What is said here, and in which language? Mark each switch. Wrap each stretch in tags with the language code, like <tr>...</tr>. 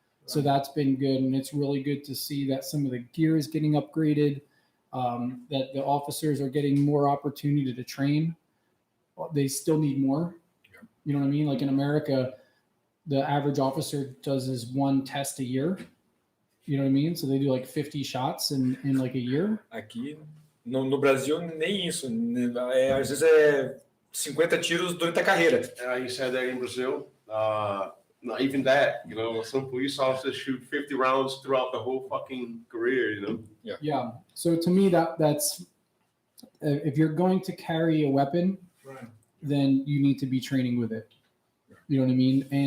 <en>So that's been good, and it's really good to see that some of the gear is getting upgraded, that the officers are getting more opportunity to train. They still need more. You know what I mean? Like in America, the average officer does is one test a year. You know what I mean? So they do like 50 shots in like a year.</en> <pt>Aqui no Brasil, nem isso. Às vezes é 50 tiros durante a carreira.</pt> <en>You said that in Brazil, not even that, you know, some police officers shoot 50 rounds throughout the whole fucking career, you know? Yeah. So to me, that's if you're going to carry a weapon, then you need to be training with it. You know what I mean?</en>